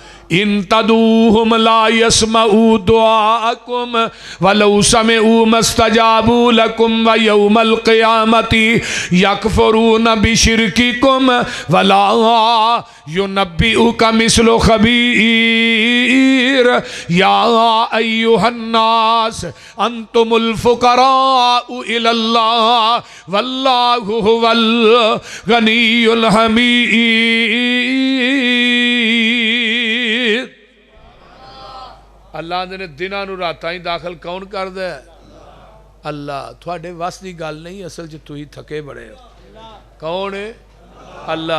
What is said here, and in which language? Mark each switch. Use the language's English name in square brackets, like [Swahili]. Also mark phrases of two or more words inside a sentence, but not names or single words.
[Arabic] إن تدعوهم لا يسمعوا دعاءكم ولو سمعوا ما استجابوا لكم ويوم القيامة يكفرون بشرككم ولا ينبئك مثل خبير يا أيها الناس أنتم الفقراء إلى الله والله هو الغني الحميد. [Punjabi] اللہ نے دناں نوں راتاں ہی داخل کون کردا ہے? اللہ. تھوڑے وس کی گل نہیں، اصل چ تسیں تھکے بڑے ہو. کون ہے؟ اللہ.